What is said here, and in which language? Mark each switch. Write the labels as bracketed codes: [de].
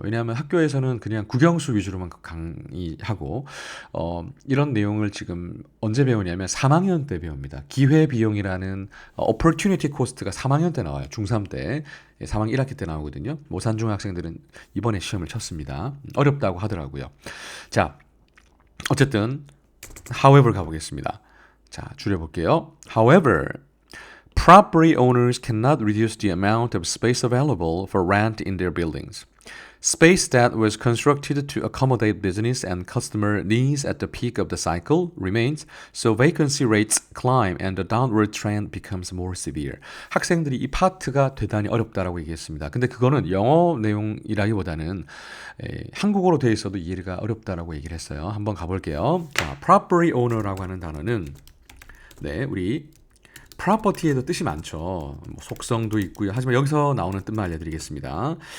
[ko] 왜냐하면 학교에서는 그냥 국영수 위주로만 강의하고 이런 내용을 지금 언제 배우냐면 3학년 때 배웁니다. 기회비용이라는 opportunity cost가 3학년 때 나와요. 중3 때 3학년 1학기 때 나오거든요. 모산중 학생들은 이번에 시험을 쳤습니다. 어렵다고 하더라고요. 자, 어쨌든 however 가보겠습니다. 자, 줄여볼게요. [en] However, property owners cannot reduce the amount of space available for rent in their buildings. Space that was constructed to accommodate business and customer needs at the peak of the cycle remains, so vacancy rates climb and the downward trend becomes more severe. [ko] 학생들이 이 파트가 대단히 어렵다라고 얘기했습니다. 근데 그거는 영어 내용이라기보다는 한국어로 되어 있어도 이해가 어렵다라고 얘기를 했어요. 한번 가볼게요. 자, property owner라고 하는 단어는 우리 property에도 뜻이 많죠. 뭐 속성도 있고요. 하지만 여기서 나오는 뜻만 알려드리겠습니다.